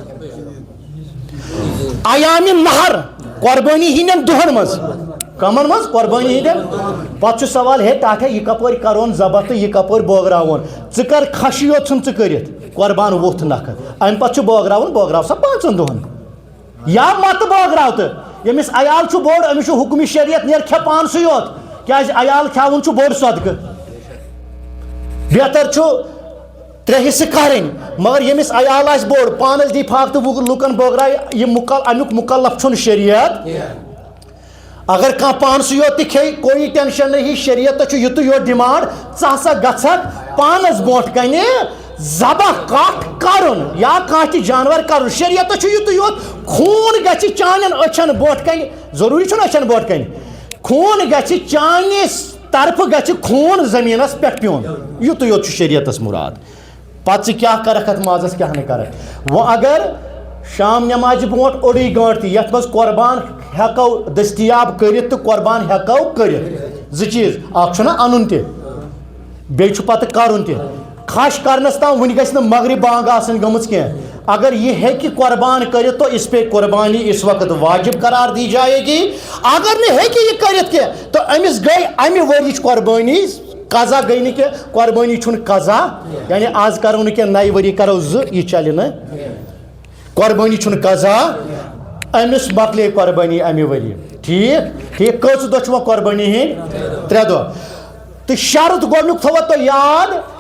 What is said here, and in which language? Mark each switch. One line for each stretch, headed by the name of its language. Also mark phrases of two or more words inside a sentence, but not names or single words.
Kashmiri: ایامِ نہر قۄربٲنی ہِنٛدٮ۪ن دۄہن منٛز کَمن منٛز قۄربٲنی ہِنٛدٮ۪ن پتہٕ چھُ سوال ہے ٹاٹھے یہِ کپٲرۍ کَرون ذبح تہٕ یہِ کپٲرۍ بٲگراوون ژٕ کر کھَشی یوت ژھُن ژٕ کٔرِتھ قۄربان ووٚتھ نکھٕ اَمہِ پتہٕ چھُ بٲگراو سا 5 دۄہن یا متہٕ بٲگراو تہٕ ییٚمِس عیال چھُ بوٚڑ أمِس چھُ حُکمہِ شریعت نیر کھےٚ پانسٕے یوت کیٛازِ عیال کھٮ۪وُن چھُ بوٚڑ صدقہٕ بہتر چھُ 3 حصہٕ کَرٕنۍ مگر ییٚمِس عیال آسہِ بوٚڑ پانس دی پھاکھ تہٕ لُکن بٲگرایہِ یہِ امیُک مُکلف چھُنہٕ شریعت اگر کانٛہہ پانسٕے یوت تہِ کھیٚیہِ
Urdu: کوئی ٹینشن نہیں
Kashmiri: شریعتس چھُ یُتُے یوت ڈِمانڈ ژٕ ہسا گژھکھ پانس برونٛٹھ کنہِ ذبح کٹھ کرُن یا کانٛہہ تہِ جانور کرُن شریعتس چھُ یُتُے یوت خوٗن گژھِ چانٮ۪ن أچھن برونٛٹھ کنہِ ضروٗری چھُنہٕ أچھن برونٛٹھ کنہِ خوٗن گژھِ چانہِ طرفہٕ گژھِ خوٗن زٔمیٖنس پٮ۪ٹھ پیوٚن یُتُے یوت چھُ شریعتس مُراد پتہٕ ژٕ کیٛاہ کرکھ اتھ مازس کیٛاہ نہٕ کرکھ وۄنۍ اگر شام نٮ۪مازِ برونٛٹھ اوٚڑُے گٲنٛٹہٕ تہِ یتھ منٛز قۄربان ہٮ۪کو دٔستیاب کٔرِتھ تہٕ قۄربان ہٮ۪کو کٔرِتھ 2 چیٖز اکھ چھُنہ اَنُن تہِ بیٚیہِ چھُ پتہٕ کرُن تہِ کھش کرنس تام وُنہِ گژھِ نہٕ مغرب بانگ آسٕنۍ گٔمٕژ کینٛہہ اگر یہِ ہیٚکہِ قۄربان کٔرِتھ
Urdu: تو اس پے قۄربانی اس وقت واجب قرار دی جائے گی
Kashmiri: اگر نہٕ ہیٚکہِ یہِ کٔرِتھ کینٛہہ تہٕ أمِس گٔے امہِ ؤرِیِچ قۄربٲنی قضا گٔے نہٕ کینٛہہ قۄربٲنی چھُنہٕ قضا یعنی آز کرو نہٕ کینٛہہ نَیہِ ؤری کرو 2 یہِ چلہِ نہٕ قۄربٲنی چھُنہٕ قضا أمِس مۄکلے قۄربٲنی امہِ ؤرۍ ٹھیٖک کٔژ دۄہ چھِ وۄنۍ قۄربٲنی ہِنٛدۍ 3 دۄہ تہٕ شرط گۄڈنیُک تھوٚوا تۄہہِ یاد